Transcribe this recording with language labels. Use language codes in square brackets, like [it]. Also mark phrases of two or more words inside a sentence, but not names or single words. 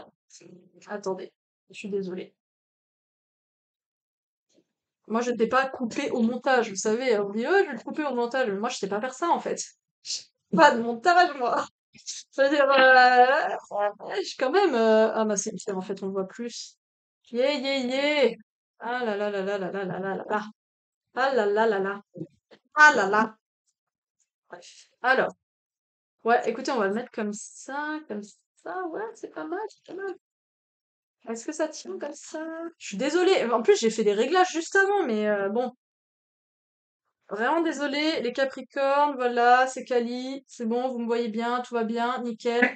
[fr] Attendez, je suis désolée. Moi, je n'étais pas coupé au montage, vous savez. On me dit, oh, je vais le couper au montage. Mais moi, je sais pas faire ça, en fait. Pas de montage, moi. C'est-à-dire, je suis quand même... Ah, bah, c'est pire, en fait, on le voit plus. [en] Yeah, yeah, yeah. [fr] Ah là là là là là là là là là là. Ah là là là là. Ah là là. Bref. Alors. Ouais, écoutez, on va le mettre comme ça, comme ça. Ouais, c'est pas mal, c'est pas mal. Est-ce que ça tient comme ça? Je suis désolée. En plus, j'ai fait des réglages juste avant, mais bon, vraiment désolée. Les Capricornes, voilà, c'est quali, c'est bon, vous me voyez bien, tout va bien, nickel.